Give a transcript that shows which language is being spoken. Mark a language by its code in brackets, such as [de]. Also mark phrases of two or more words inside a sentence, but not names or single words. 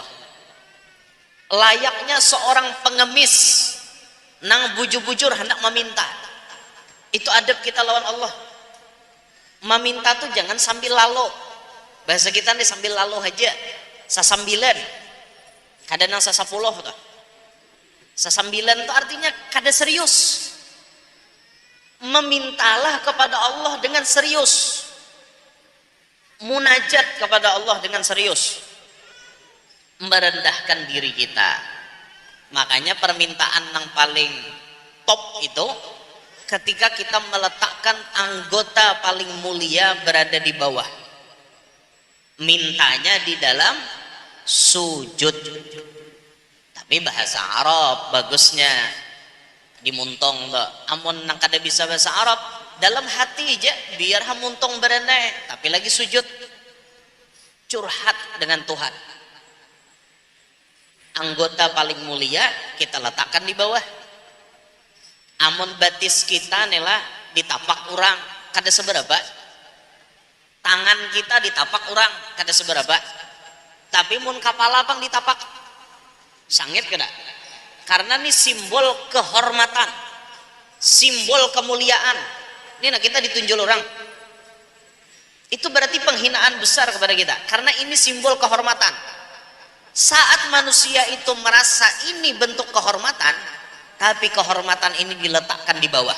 [id] Layaknya seorang pengemis nang bujur-bujur hendak meminta. Itu adab kita lawan Allah. Meminta tuh jangan sambil lalo. Bahasa kita nih sambil lalo aja. [bjn] Sasambilan. Kadang sasapuluh tuh. Sasambilan tuh artinya kada serius. [id] Memintalah kepada Allah dengan serius. Munajat kepada Allah dengan serius. Merendahkan diri kita. Makanya permintaan yang paling top itu ketika kita meletakkan anggota paling mulia berada di bawah. Mintanya di dalam sujud. Tapi bahasa Arab bagusnya dimuntong tuh. [bjn] Amun nang kada bisa bahasa Arab, dalam hati aja biar hamuntong berenai, tapi lagi sujud. [id] Curhat dengan Tuhan. Anggota paling mulia kita letakkan di bawah. [bjn] Amun batis kita nela ditapak orang kada seberapa. Tangan kita ditapak orang kada seberapa. Tapi mun kapala pang ditapak sangit kada. [id] Karena ini simbol kehormatan, simbol kemuliaan. Ini nah kita ditunjuk orang. Itu berarti penghinaan besar kepada kita. Karena ini simbol kehormatan. Saat manusia itu merasa ini bentuk kehormatan, tapi kehormatan ini diletakkan di bawah.